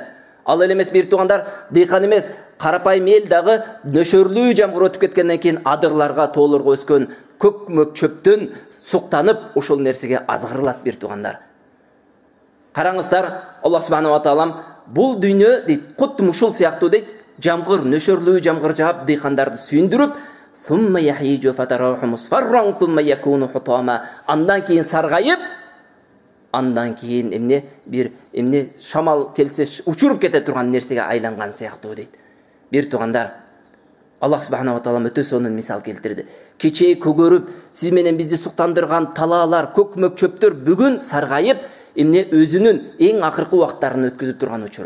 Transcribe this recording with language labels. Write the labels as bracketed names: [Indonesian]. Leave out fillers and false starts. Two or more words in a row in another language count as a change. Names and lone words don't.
[Kyrgyz] Ал эле эмес бир туугандар, дыйкан эмес, карапайым эл дагы нөшөрлүү жамгыр өтүп кеткенден кийин адырларга, тоолорго өскөн көкмөк чөптөн суктанып, ошол нерсеге азгырылат бир туугандар. Караңыздар, [Arabic] الله سبحانه وتعالى [Kyrgyz] бул дүйнө дейт, кутты ушул сыяктуу дейт, жамгыр, нөшөрлүү жамгыр жаап дыйкандарды сүйүндүрүп, [Arabic] ثم يهيج فتراه مصفرا ثم يكون حطاما. [Kyrgyz] Андан кийин саргайып, андан кийин эмне шамал келсе учуруп кете турган нерсеге айланган сыяктуу дейт. Бир туугандар, [Arabic] الله سبحانه وتعالى [Kyrgyz] өтө сонун мисал келтирди. Кечээ көгөрүп, сиз менен бизди суктандырган талаалар, көкмөк чөптөр бүгүн саргайып, өзүнүн эң акыркы убактарын өткүзүп турган учуру.